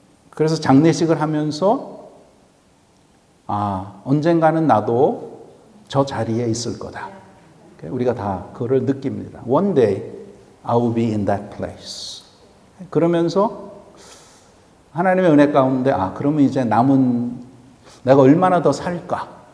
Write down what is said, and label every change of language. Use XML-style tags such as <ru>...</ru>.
<ko>그래서 장례식을 하면서 언젠가는 나도 저 자리에 있을 거다. 우리가 다 그걸 느낍니다.</ko> <en>One day I will be in that place.</en> <ko>그러면서 하나님의 은혜 가운데 그러면 이제 남은 내가 얼마나 더 살까?</ko>